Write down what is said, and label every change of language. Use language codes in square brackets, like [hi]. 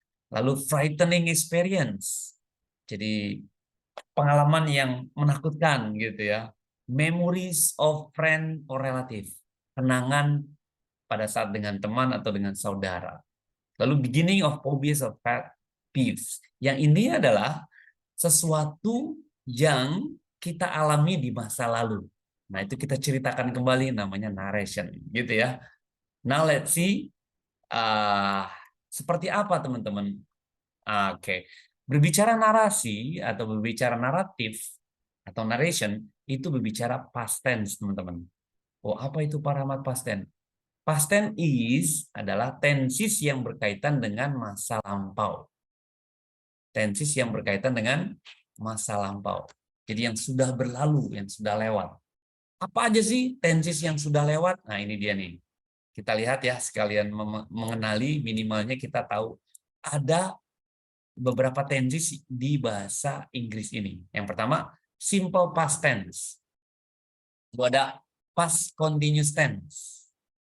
[id] Lalu [en] frightening experience. [id] Jadi pengalaman yang menakutkan gitu ya. [en] Memories of friend or relative. [id] Kenangan pada saat dengan teman atau dengan saudara. [en] Lalu beginning of phobias of pet peeves. [id] Yang ini adalah sesuatu yang kita alami di masa lalu. Nah, itu kita ceritakan kembali, namanya narration gitu ya. [en] Now let's see [id] seperti apa teman-teman. Oke. Berbicara narasi atau berbicara naratif atau narration itu berbicara past tense, teman-teman. Oh, apa itu paramat past tense? [en] Past tense is [id] adalah tenses yang berkaitan dengan masa lampau. Tenses yang berkaitan dengan masa lampau. Jadi yang sudah berlalu, yang sudah lewat. Apa aja sih tenses yang sudah lewat? Nah, ini dia nih. Kita lihat ya, sekalian mengenali, minimalnya kita tahu ada beberapa tenses di bahasa Inggris ini. Yang pertama, simple past tense. Lalu ada past continuous tense.